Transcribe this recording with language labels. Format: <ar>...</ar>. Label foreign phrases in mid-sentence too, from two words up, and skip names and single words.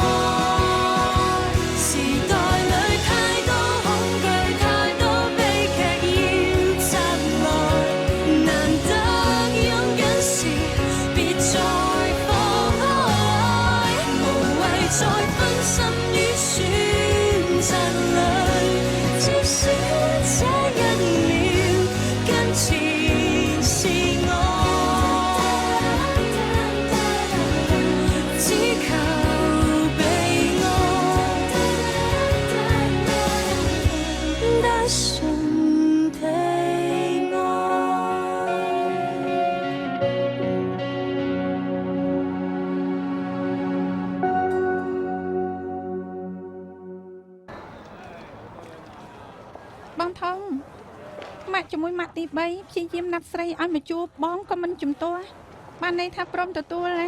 <yue>時代裏太多恐懼，太多悲劇要襲來，難得擁緊時別再放開，無謂再分心於選擇裏，至少這一秒跟前是我。只求被愛，單純地愛。</yue> <km>បងធំម៉ាក់ជាមួយម៉ាក់ទី3ព្យាយាមណាត់ស្រីឲ្យមកជួបបងក៏មិនជំទាស់បានន័យថាព្រមទទួលហើយ</km>